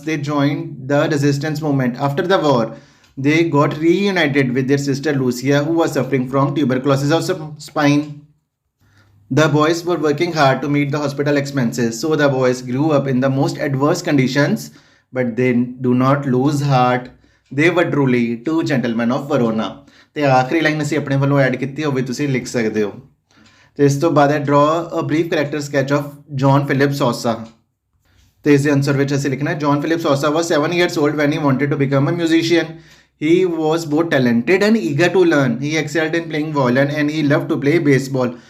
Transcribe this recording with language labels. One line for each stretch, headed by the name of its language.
English: They joined the resistance movement. After the war, they got reunited with their sister Lucia, who was suffering from tuberculosis of spine. The boys were working hard to meet the hospital expenses, so the boys grew up in the most adverse conditions, but they do not lose heart. They were truly two gentlemen of Verona.
Punjabi: ਤੇ ਆਖਰੀ line ਅਸੀਂ ਆਪਣੇ ਵੱਲੋਂ add ਕੀਤੀ ਹੋਵੇ, ਤੁਸੀਂ ਲਿਖ ਸਕਦੇ ਹੋ. ਤੇ ਇਸ ਤੋਂ ਬਾਅਦ ਹੈ,
English: draw a brief character sketch of John Philip Sousa.
Punjabi: ਤੇ ਇਸ ਦੇ ਆਨਸਰ ਵਿੱਚ ਅਸੀਂ ਲਿਖਣਾ ਹੈ,
English: John Philip Sousa was 7 years old when he wanted to become a musician. He was both talented and eager to learn. He excelled in playing violin and he loved to play baseball.